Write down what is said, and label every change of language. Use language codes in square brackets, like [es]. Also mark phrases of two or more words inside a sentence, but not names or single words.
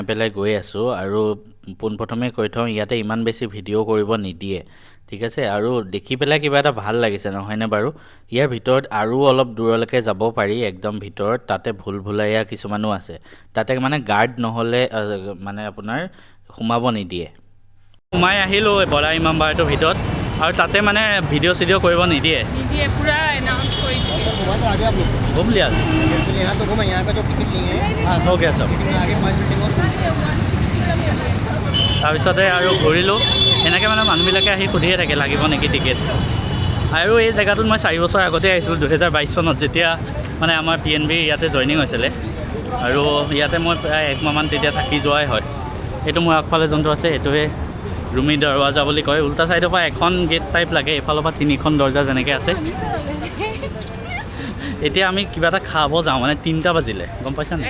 [as] পেলাই গৈ আছো আৰু পোনপ্ৰথমে কৈ থওঁ ইয়াতে ইমান বেছি ভিডিও কৰিব নিদিয়ে ঠিক আছে আৰু দেখি পেলাই কিবা এটা ভাল লাগিছে নহয়নে বাৰু ইয়াৰ ভিতৰত আৰু অলপ দূৰলৈকে যাব পাৰি একদম ভিতৰত তাতে ভুলভুলাইয়া কিছুমানো আছে তাতে মানে গাৰ্ড নহলে মানে আপোনাৰ সোমাব নিদিয়ে সোমাই আহিলো বৰা ইমামবাড়াটোৰ ভিতৰত আৰু তাতে মানে ভিডিও সিডিও কৰিব নিদিয়ে পুৰা এনাউন্স কৰি দিয়ে [hi] घूम लिया यहाँ तो घूमे यहाँ का जो टिकट लिए हैं हाँ हो गया सब आगे 5 बिल्डिंग और [as] তাৰপিছতে আৰু ঘূৰিলো এনেকৈ মানে মানুহবিলাকে আহি সুধিয়ে থাকে লাগিব নেকি টিকেট আৰু এই জেগাটোত মই 4 বছৰ আগতে আহিছিলোঁ 2022 চনত যেতিয়া মানে আমাৰ PNB ইয়াতে জইনিং হৈছিলে আৰু ইয়াতে মই প্ৰায় 1 মাহমান তেতিয়া থাকি যোৱাই হয় এইটো মোৰ আগফালে যোনটো আছে এইটোৱে ৰুমি দৰৱাজা বুলি কয় উল্টা সাইডৰ পৰা এখন গেট টাইপ লাগে এফালৰ পৰা 3খন দৰজা যেনেকৈ আছে এতিয়া আমি কিবা এটা খাব যাওঁ মানে 3টা বাজিলে গম পাইছা নে